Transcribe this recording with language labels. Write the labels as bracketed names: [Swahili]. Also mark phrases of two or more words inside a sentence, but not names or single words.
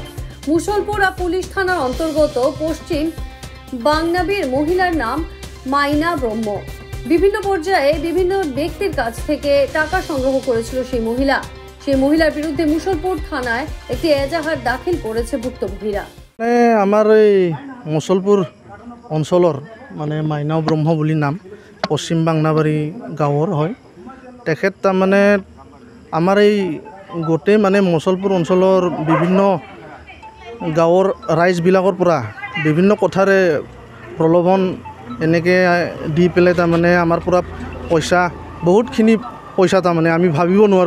[Bangla] মুশলপুরা পুলিশ থানার অন্তর্গত পশ্চিম বাংনাবীর মহিলার নাম মাইনা ব্রহ্ম। বিভিন্ন পর্যায়ে বিভিন্ন ব্যক্তির কাছ থেকে টাকা সংগ্রহ করেছিল সেই মহিলার বিরুদ্ধে মুশলপুর থানায় একটি এজাহার দাখিল করেছে ভুক্তভোগীরা। আমার এই মুশলপুর অঞ্চলের মাইনা ব্রহ্ম বলে নাম, [Assamese] পশ্চিম বাংনাবাড়ি গাঁৱৰ হয়। তেখেত তাৰমানে আমাৰ এই গোটেই মুশলপুর অঞ্চলৰ বিভিন্ন গাঁৱৰ ৰাইজবিলাকৰ পৰা বিভিন্ন কথাৰে প্ৰলোভন এনেকৈ দি পেলাই তাৰমানে আমাৰ পৰা পইচা বহুতখিনি পইচা তাৰমানে আমি ভাবিব নোৱাৰোঁ।